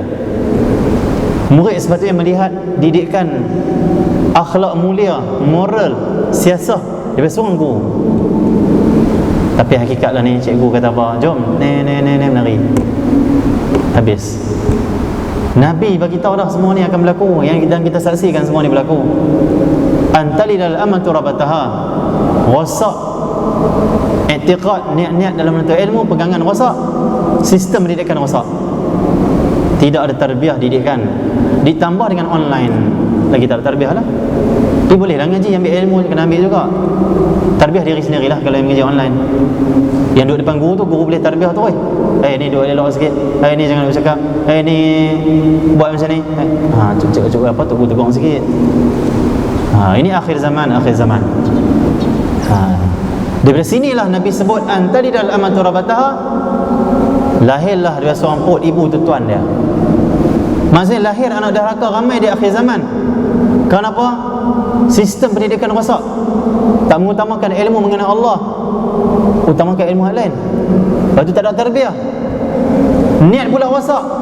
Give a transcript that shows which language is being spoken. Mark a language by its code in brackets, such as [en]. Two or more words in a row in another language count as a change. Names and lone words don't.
[ms] Murid sepatutnya melihat didikan akhlak mulia, moral, siasah daripada seorang guru. Tapi hakikatlah ni, cikgu kata apa? Jom, menari. Habis. Nabi bagi tahu dah semua ni akan berlaku, dan kita saksikan semua ni berlaku. [ar] أن تلد الأمة ربتها. [ms] Rosak i'tiqad, niat-niat dalam menuntut ilmu, pegangan rosak, sistem pendidikan rosak. Tidak ada tarbiyah didikan. Ditambah dengan online. lagi tak ada tarbiyah lah. Tapi bolehlah ngaji, ambil ilmu kena ambil juga. Tarbiyah diri sendirilah kalau yang ngaji online. Yang duduk depan guru tu, guru boleh tarbiyah tu, ni duduk elok sikit, ni jangan bercakap, ni buat macam ni, cakap apa, tegur-tegur sikit. Ini akhir zaman. Daripada sinilah Nabi sebut [ar] أن تلد الأمة ربتها, [ms] lahirlah dia seorang perut ibu tu tuan dia. Maksudnya lahir anak dahaka ramai di akhir zaman. Kenapa? Sistem pendidikan rosak, tak mengutamakan ilmu mengenai Allah, utamakan ilmu hal lain. Lepas tu tak ada tarbiyah, niat pula rosak.